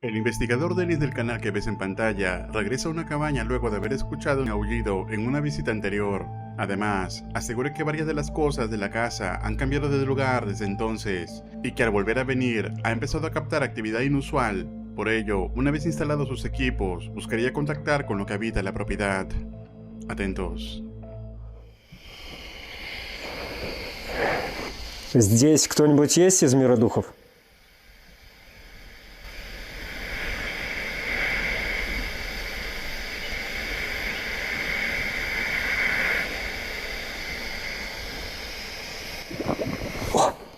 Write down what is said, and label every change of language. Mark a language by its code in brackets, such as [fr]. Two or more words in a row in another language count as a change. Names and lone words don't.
[es] El investigador Dennis del canal que ves en pantalla regresa a una cabaña luego de haber escuchado un aullido en una visita anterior. Además, asegura que varias de las cosas de la casa han cambiado de lugar desde entonces y que al volver a venir ha empezado a captar actividad inusual. Por ello, una vez instalados sus equipos, buscaría contactar con lo que habita la propiedad. Atentos. [ru] Здесь кто-нибудь есть из мира духов? О!